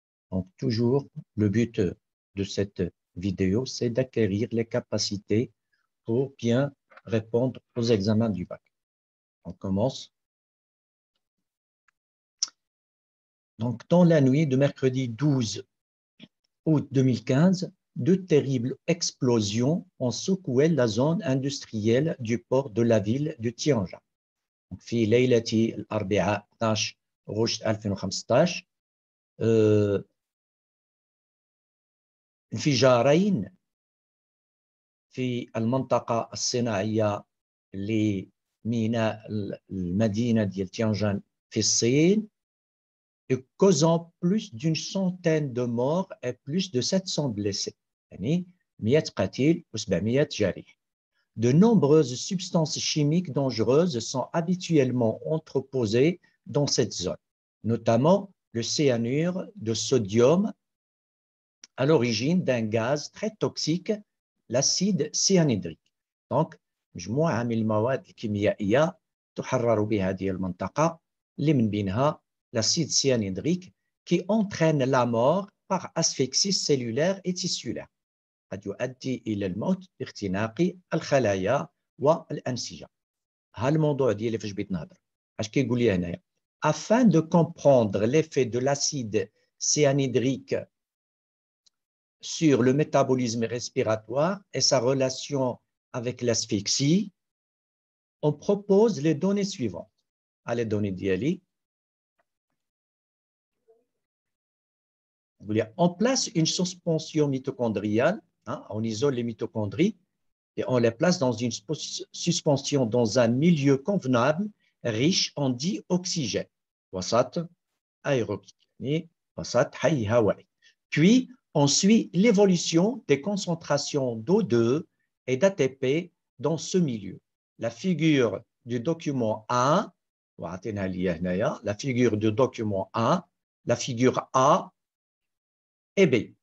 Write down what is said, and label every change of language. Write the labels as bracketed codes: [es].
[fr] Donc, toujours, le but de cette vidéo, c'est d'acquérir les capacités pour bien répondre aux examens du bac. On commence. Donc, dans la nuit de mercredi 12 août 2015, deux terribles explosions ont secoué la zone industrielle du port de la ville de Tianjin. [ar] في ليلة الأربعاء 12 غشت 2015 انفجارين في المنطقة الصناعية لميناء المدينة ديال تيانجان في الصين [fr] causant plus d'une centaine de morts et plus de 700 blessés. [ar] يعني 100 قتيل و700 جريح. [fr] De nombreuses substances chimiques dangereuses sont habituellement entreposées dans cette zone, notamment le cyanure de sodium, à l'origine d'un gaz très toxique, l'acide cyanhydrique. Donc, [ar] مجموعة من المواد الكيميائية تحرر بها هذه المنطقة اللي من بينها [fr] l'acide cyanhydrique qui entraîne la mort par asphyxie cellulaire et tissulaire. [ar] قد يؤدي إلى الموت باختناق الخلايا والأنسجة. ها الموضوع ديالي فاش بغيت نهضر. اش كيقول لي هنايا؟ [fr] Afin de comprendre l'effet de l'acide cyanhydrique sur le métabolisme respiratoire et sa relation avec l'asphyxie, on propose les données suivantes. Les données [ar] ديالي. [fr] On place une suspension mitochondriale, on isole les mitochondries et on les place dans une suspension dans un milieu convenable riche en dioxygène. [ar] وسط aérobique, وسط حي هوائي. [fr] Puis, on suit l'évolution des concentrations d'O2 et d'ATP dans ce milieu. La figure du document 1, la figure du document 1, la figure A et B.